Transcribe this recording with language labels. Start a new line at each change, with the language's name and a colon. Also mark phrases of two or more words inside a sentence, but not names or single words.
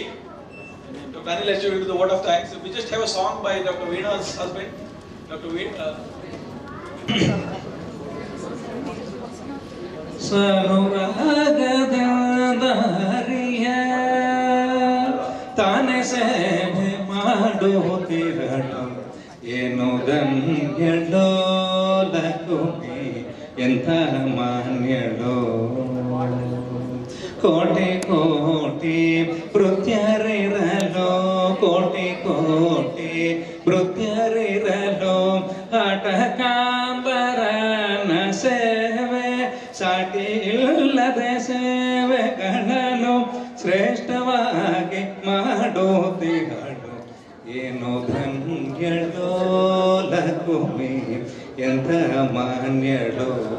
English: Dr. Anil has to do the word of thanks. We just have a song by Dr. Veena's husband, Dr. Veena.
Kannada: ಸರುರಗದಾರಿಯ ತಾನೆ ಸೇವೆ ಮಾಡುತಿರದು ಏನು ಧನ್ಯಳೋ ಲಕುಮಿ ಎಂಥ ಮಾನ್ಯಳೋ ಕೋಟಿ ಕೋಟಿ ಮೃತ್ಯರಿರಲು ಕೋಟಿ ಕೋಟಿ ಮೃತ್ಯರಿರಲು ಹಠಕಾಂಬರನ ಸೇವೆ ಸಾಟಿ ಇಲ್ಲದ ಸೇವೆಗಳನ್ನು ಶ್ರೇಷ್ಠವಾಗಿ ಮಾಡುತ್ತಿಗಳು ಏನು ಧನ್ಯಳೋ ಲಕುಮಿ ಎಂಥ ಮಾನ್ಯಳೋ